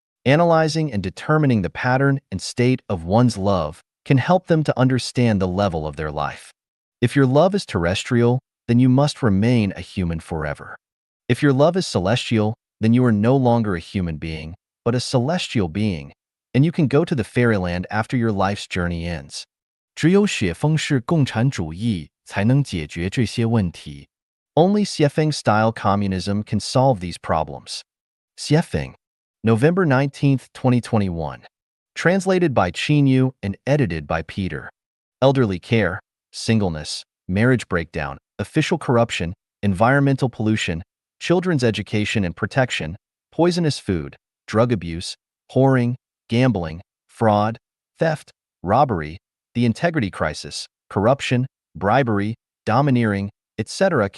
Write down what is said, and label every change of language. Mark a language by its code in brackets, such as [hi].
[en] Analyzing and determining the pattern and state of one's love can help them to understand the level of their life. If your love is terrestrial, then you must remain a human forever. If your love is celestial, then you are no longer a human being, but a celestial being, and you can go to the fairyland after your life's journey ends. [zh] 只有雪峰式共产主义才能解决这些问题. [en] Only Xuefeng-style communism can solve these problems. Xuefeng, November 19th, 2021. Translated by Yu and edited by Peter. Elderly care, singleness, marriage breakdown, official corruption, environmental pollution, children's education and protection, poisonous food, drug abuse, whoring, gambling, fraud, theft, robbery, the integrity crisis, corruption, bribery, domineering, etc.